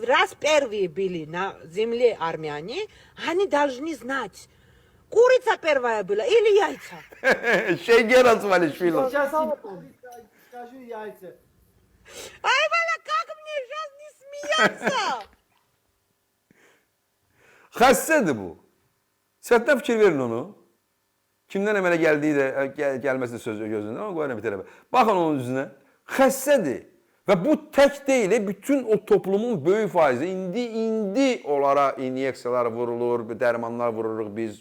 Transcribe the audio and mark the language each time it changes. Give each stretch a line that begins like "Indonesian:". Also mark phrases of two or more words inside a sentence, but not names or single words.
Russian: Раз первые были на земле армяне, они должны знать, курица первая была или яйца. Şengel Asmalişvili. Сейчас скажу яйца. Ай, Валя, как мне сейчас не смеяться?
Azerbaijani: Xəstədir bu. Səhətdən fikir verin onu. Kimdən əmələ gəldiyi də, gəlməsi söz gözündə, amma qoyarım bir tərəfə. Baxın onun üzünə. Xəstədir. Və bu tək deyil, bütün o toplumun böyük faizi. İndi onlara inyeksiyalar vurulur, dərmanlar vururuq biz.